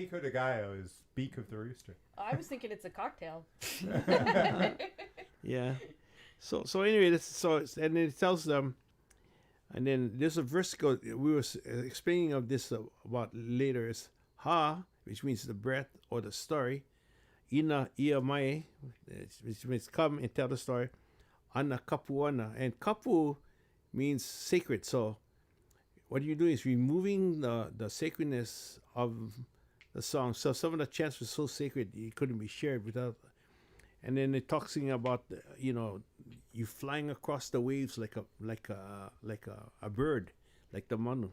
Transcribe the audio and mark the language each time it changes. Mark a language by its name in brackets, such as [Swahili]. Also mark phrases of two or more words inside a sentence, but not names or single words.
[English] Pico de Gallo is beak of the rooster. I was thinking it's a cocktail. yeah. So anyway, and it tells them, and then there's a verse we were explaining of this about later is ha, which means the breath or the story, [Hawaiian] ina ia mai, [English] which means come and tell the story, [Hawaiian] ana kapuana, [English] and kapu means sacred. So what you do is removing the sacredness of the song. So some of the chants were so sacred it couldn't be shared without. And then it talks about you flying across the waves like a bird, like the manu.